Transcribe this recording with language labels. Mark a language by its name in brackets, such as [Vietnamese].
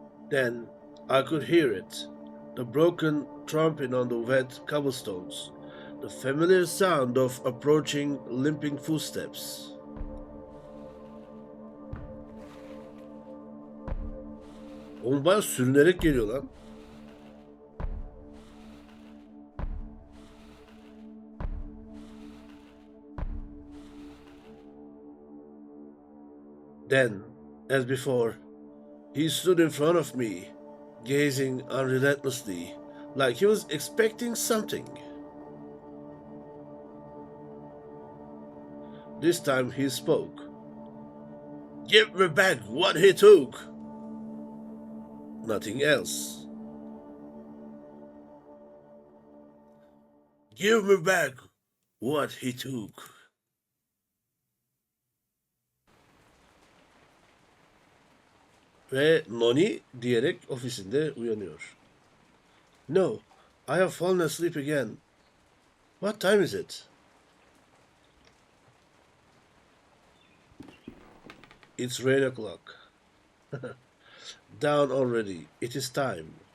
[English] Then I could hear it, the broken trumping on the wet cobblestones, the familiar sound of approaching limping footsteps. [Turkish] Oğlum bayağı sürünerek geliyor lan. [English] Then, as before, he stood in front of me, gazing unrelentlessly, like he was expecting something. This time he spoke. "Give me back what he took." Nothing else. "Give me back what he took." [Turkish] Ve Noni diyerek ofisinde uyanıyor. [English] "No, I have fallen asleep again. What time is it?" "It's 8 o'clock." "Down already. It is time."